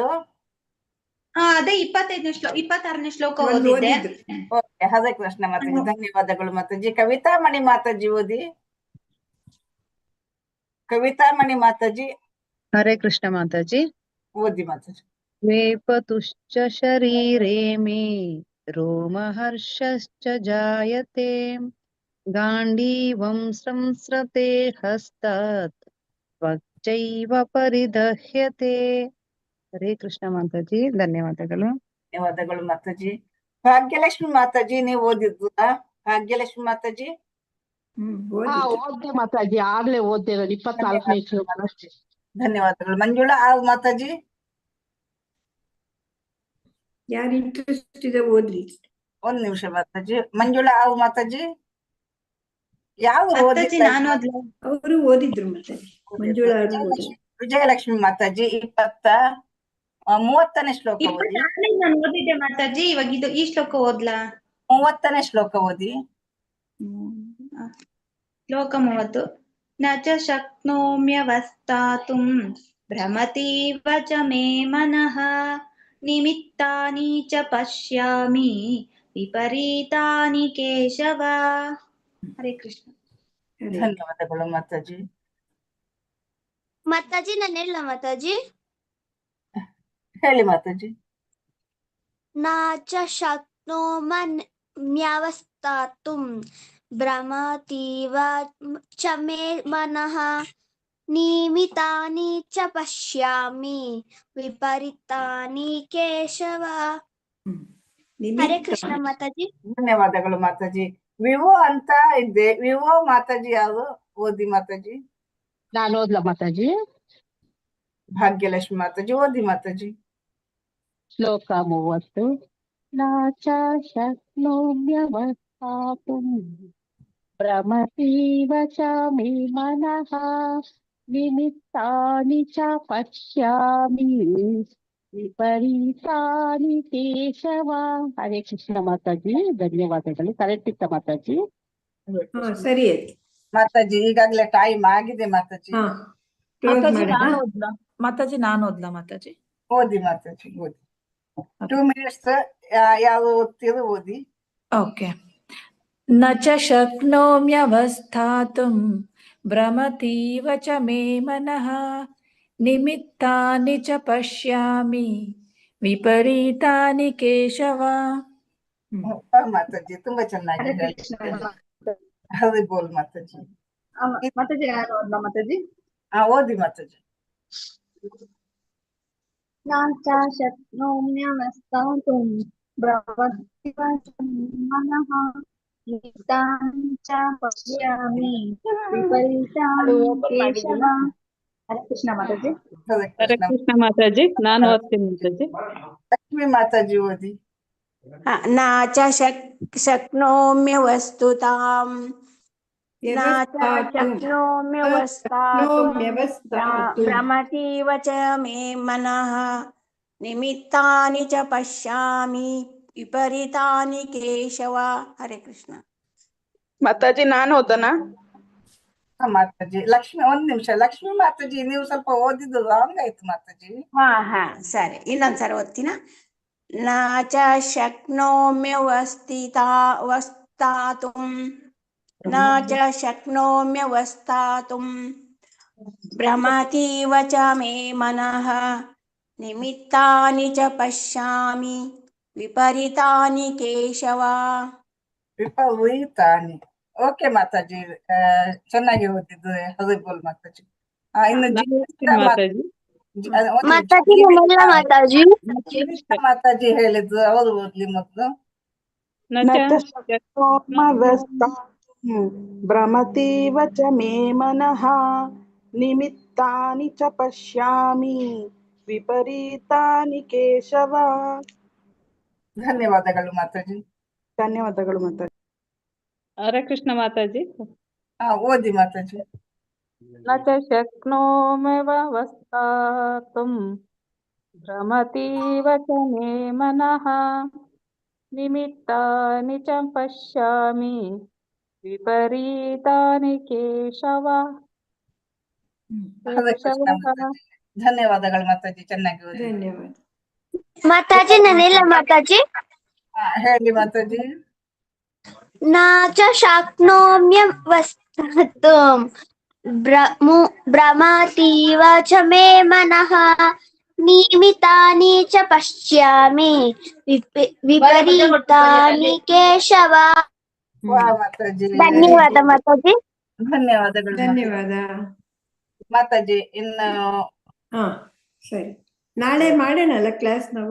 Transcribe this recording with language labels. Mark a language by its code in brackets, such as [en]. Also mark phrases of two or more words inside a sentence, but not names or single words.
[kn] ಅದೇ 26ನೇ ಶ್ಲೋಕ ಓದಿದ್ದೆ. ಓಕೆ, ಹರೇ ಕೃಷ್ಣ ಮಾತಾಜಿ. ಧನ್ಯವಾದಗಳು ಮಾತಾಜಿ. ಕವಿತಾಮಣಿ ಮಾತಾಜಿ ಓದಿ. ಕವಿತಾಮಣಿ ಮಾತಾಜಿ. ಹರೇ ಕೃಷ್ಣ ಮಾತಾಜಿ. ಓದಿ ಮಾತಾಜಿ. [sa] वेपतुश्च शरीरे मे रोमहर्षश्च जायते गाण्डीवं संस्रते हस्तात् त्वच्चैव परिदह्यते. [kn] ಹರೇ ಕೃಷ್ಣ ಮಾತಾಜಿ. ಧನ್ಯವಾದಗಳು. ಧನ್ಯವಾದಗಳು ಮಾತಾಜಿ. ಭಾಗ್ಯಲಕ್ಷ್ಮಿ ಮಾತಾಜಿ ನೀವು ಓದಿದ್ದ? ಭಾಗ್ಯಲಕ್ಷ್ಮಿ ಮಾತಾಜಿ. ಓದ್ದೆ ಮಾತಾಜಿ, ಆಗ್ಲೇ ಓದ್ದೆ 24ನೇ ಶ್ಲೋಕ ಅಷ್ಟೇ. ಧನ್ಯವಾದಗಳು. ಮಂಜುಳಾ ಮಾತಾಜಿ. ಯಾರು ಇಂಟ್ರೆಸ್ಟ್ ಇದೆ ಓದ್ರಿ. ಒಂದ್ ನಿಮಿಷ ಮಾತಾಜಿ. ಮಂಜುಳಾ ಮಾತಾಜಿ ಯಾವ್ದು ಅವರು ಓದಿದ್ರು ಮಾತಾಜಿ. ಮಂಜುಳಾ ವಿಜಯಲಕ್ಷ್ಮಿ ಮಾತಾಜಿ 30ನೇ ಶ್ಲೋಕ ಓದಿ. ನಾನು ಓದಿದ್ದೆ ಮಾತಾಜಿ. ಇವಾಗ ಈ ಶ್ಲೋಕ ಓದ್ಲಾ? 30ನೇ ಶ್ಲೋಕ ಓದಿ. ಶ್ಲೋಕ 30. [sa] ನ ಚ ಶಕ್ನೋಮ್ಯವಸ್ಥಾತುಂ ಭ್ರಮತೀವ ಚ ಮೇ ಮನಃ ನಿಮಿತ್ತಾನಿ ಚ ಪಶ್ಯಾಮಿ ವಿಪರೀತಾನಿ ಕೇಶವ. [kn] ಹರೇ ಕೃಷ್ಣ. ಧನ್ಯವಾದಗಳು ಮಾತಾಜಿ. ಮಾತಾಜಿ ನಾನು ಹೇಳ ಮಾತಾಜಿ. ಹೇಳಿ ಮಾತಾಜಿ. [sa] ನಾಚ ಶಕ್ನೋಮ್ಯವಸ್ಥಾತುಂ ಭ್ರಮತೀವ ಚ ಮೇ ಮನಃ ನಿಮಿತಾನಿ ಚ ಪಶ್ಯಾಮಿ ವಿಪರೀತಾನಿ ಕೇಶವ. [kn] ಹರೇ ಕೃಷ್ಣ ಮಾತಾಜಿ. ಧನ್ಯವಾದಗಳು ಮಾತಾಜಿ. ವಿವೋ ಅಂತ ಇದ್ದೆ. ವಿವೋ ಮಾತಾಜಿ ಯಾರು? ಓದಿ ಮಾತಾಜಿ. ನಾನು ಓದ್ಲಾ ಮಾತಾಜಿ? ಭಾಗ್ಯಲಕ್ಷ್ಮಿ ಮಾತಾಜಿ ಓದಿ ಮಾತಾಜಿ. ಶ್ಲೋಕ 30. [sa] ನಾಚ ಶಕ್ನೋಮ್ಯವಸ್ಥಾತುಂ ಭ್ರಮತೀವ ಚ ಮೇ ಮನಃ ನಿಮಿತ್ತಾನಿ ಚ ಪಶ್ಯಾಮಿ ವಿಪರೀತಾನಿ ಕೇಶವ. [kn] ಹರೇ ಕೃಷ್ಣ ಮಾತಾಜಿ. ಧನ್ಯವಾದಗಳು. ಕರೆಕ್ಟ್ ಇತ್ತ ಮಾತಾಜಿ? ಸರಿ ಮಾತಾಜಿ. ಈಗಾಗ್ಲೇ ಟೈಮ್ ಆಗಿದೆ ಮಾತಾಜಿ. ಮಾತಾಜಿ ನಾನು ಓದ್ಲಾ ಮಾತಾಜಿ? ಓದಿ ಮಾತಾಜಿ ಓದಿ. 2 minutes ಯಾವ ಓದ್ತೀರೋ ಓದಿ. ಓಕೆ. [sa] ನ ಚ ಶಕ್ನೋಮ್ಯವಸ್ಥಾತುಂ ಭ್ರಮತೀವ ಚ ಮೇ ಮನಃ ನಿಮಿತ್ತಾನಿ ಚ ಪಶ್ಯಾಮಿ ವಿಪರೀತಾನಿ ಕೇಶವ. [kn] ಮಾತಾಜಿ ತುಂಬಾ ಚೆನ್ನಾಗಿ ಹರಿ ಬೋಲ್ ಮಾತಾಜಿ. ಮಾತಾಜಿ ಯಾರು ಓದ್ಲಾ ಮಾತಾಜಿ? ಓದಿ ಮಾತಾಜಿ. [sa] ನಾಚ ಶಕ್ನೋಮ್ಯವಸ್ಥಾತುಂ ಭ್ರಮತೀವ ಚ ಮನಃ ನಿಮಿತ್ತಾನಿ ಚ ಪಶ್ಯಾಮಿ ವಿಪರೀತಾನಿ ಕೇಶವ. [kn] ಹರೇ ಕೃಷ್ಣ ಮಾತಾಜಿ. ಹರೇ ಕೃಷ್ಣ ಮಾತಾಜಿ. ನಾನು ಓದ್ತೀನಿ ಮಾತಾಜಿ. ಲಕ್ಷ್ಮಿ ಮಾತಾಜಿ ಓದಿ. [sa] न च शक्नोम्यवस्तुताम् न च शक्नोम्यवस्थातुं भ्रमतीव च मे मनः निमित्तानि च पश्यामि विपरीतानि केशव. हरे कृष्ಣ. [kn] ಮಾತಾಜಿ ನಾನು ಓದನಾ? ಮಾತಾಜಿ ಲಕ್ಷ್ಮಿ, ಒಂದ್ ನಿಮಿಷ. ಲಕ್ಷ್ಮಿ ಮಾತಾಜಿ, ನೀವು ಸ್ವಲ್ಪ ಓದಿದ್ದು ರಾಂಗ್ ಆಯ್ತು ಮಾತಾಜಿ. ಹಾ ಸರಿ, ಇನ್ನೊಂದ್ಸರಿ ಓದ್ತೀನ. [sa] ನ ಚ ಶಕ್ನೋಮ್ಯವಸ್ಥಾತುಂ ನ ಚ ಶಕ್ನೋಮ್ಯವಸ್ಥಾತುಂ ಭ್ರಮತೀವ ಚ ಮೇ ಮನಃ ನಿಮಿತ್ತಾನಿ ಚ ಪಶ್ಯಾಮಿ ವಿಪರೀತಾನಿ ಕೇಶವ. [kn] ವಿಪರೀತಾನಿ. ಓಕೆ ಮಾತಾಜಿ, ಚೆನ್ನಾಗಿ ಓದಿದ್ದು. ಹರಿಬೋಲ್ ಮಾತಾಜಿ. ಇನ್ನು ಮಾತಾಜಿ ಹೇಳಿದ್ದು ಅವರು ಓದ್ಲಿ ಮೊದ್ಲು. [sa] ಭ್ರಮತೀವ ಚ ಮೇ ಮನಃ ನಿಮಿತ್ತಾನಿ ಚ ಪಶ್ಯಾಮಿ ವಿಪರೀತಾನಿ ಕೇಶವ. [kn] ಧನ್ಯವಾದಗಳು ಮಾತಾಜಿ. ಧನ್ಯವಾದಗಳು ಮಾತಾಜಿ. ಹರೇ ಕೃಷ್ಣ ಮಾತಾಜಿ. ಓದಿ ಮಾತಾಜಿ. [sa] ನ ಚ ಶಕ್ನೋಮ್ಯವಸ್ಥಾತುಂ ಭ್ರಮತೀವ ಚ ಮೇ ಮನಃ ನಿಮಿತ್ತಾನಿ ಚ ಪಶ್ಯಾಮಿ ವಿಪರೀತಾನಿ ಕೇಶವ. [kn] ಧನ್ಯವಾದಗಳು ಮಾತಾಜಿ, ಚೆನ್ನಾಗಿ ಓದಿ. ಧನ್ಯವಾದ ಮಾತಾಜಿ. ನಾನಿಲ್ಲ ಮಾತಾಜಿ. ಹೇಳಿ ಮಾತಾಜಿ. [sa] ನ ಚ ಶಕ್ನೋಮ್ಯವಸ್ಥಾತುಂ ಭ್ರಮತೀವ ಚ ಮೇ ಮನಃ ನಿಮಿತ್ತಾನಿ ಚ ಪಶ್ಯಾಮಿ ವಿಪರೀತಾನಿ ಕೇಶವ. [kn] ಧನ್ಯವಾದ ಮಾತಾಜಿ. ಧನ್ಯವಾದಗಳು ಧನ್ಯವಾದ ಮಾತಾಜಿ. ಇನ್ನು ಸರಿ, ನಾಳೆ ಮಾಡೋಣಲ್ಲ ಕ್ಲಾಸ್ ನಾವು?